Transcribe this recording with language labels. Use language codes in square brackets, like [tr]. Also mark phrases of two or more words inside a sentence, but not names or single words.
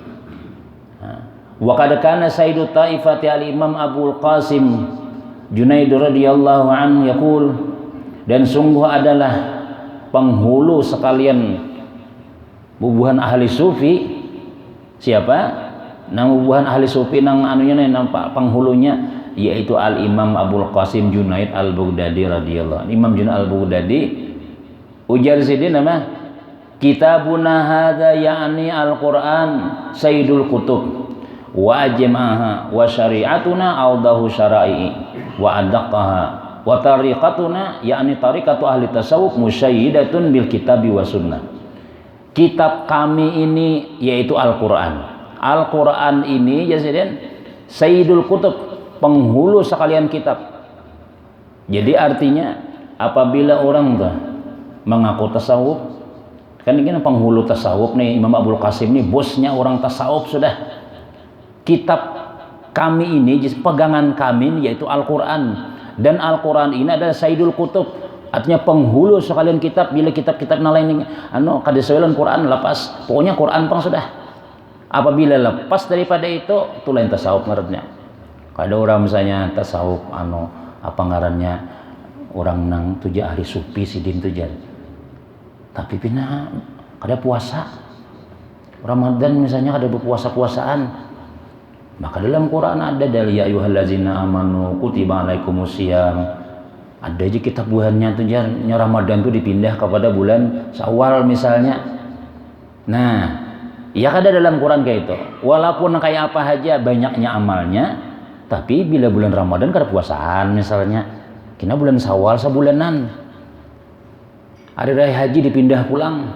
[ar] وقد كان سيد الطائفة الإمام أبو القاسم جنيد رضي الله عنه يقول, [bjn] dan sungguh adalah penghulu sekalian bubuhan ahli sufi. Siapa? Nang bubuhan ahli sufi nang anunya nang penghulunya yaitu al-imam Abul Qasim Junaid al-Baghdadi [ar] رضي الله عنه. [bjn] Imam Junaid al-Baghdadi ujar sidin [ar] إنما كتابنا هذا يعني القرآن سيد الكتب وأجمعها وشريعتنا أوضح الشرائع وأدقها وطريقتنا يعني طريقة أهل التصوف مشيدة بالكتاب والسنة. [id] Kitab kami ini yaitu Al-Qur'an. [bjn] Al-Qur'an ini jasiden [ar] سيد الكتب, [bjn] penghulu sekalian kitab. [id] Jadi artinya apabila orang tuh mengaku tasawuf, kan ini penghulu tasawuf nih Imam Abul Qasim nih bosnya orang tasawuf sudah. Kitab kami ini, pegangan kami yaitu Al-Quran, dan Al-Quran ini adalah [ar] سيد الكتب, [id] artinya penghulu sekalian kitab. [bjn] Bila kitab-kitab lain kada sesuai Quran lepas, pokoknya Quran pang sudah. Apabila lepas daripada itu lain tasawuf ngarannya. Kada orang misalnya tasawuf apa ngarannya orang nang tuja ahli sufi sidin tuja, tapi pina kada puasa Ramadan misalnya kada berpuasa-puasaan. [id] Maka dalam Quran ada dari [ar] يا أيها الذين آمنوا كتب عليكم الصيام. [bjn] Ada aja kitab buahannya tuh Ramadan tuh dipindah kepada bulan Syawal misalnya. [id] Nah, ya ada dalam Quran kayak itu. [bjn] Walaupun kayak apa aja banyaknya amalnya, tapi bila bulan Ramadan kada puasaan misalnya. Kina bulan Syawal sebulanan. Ada raya haji dipindah pulang.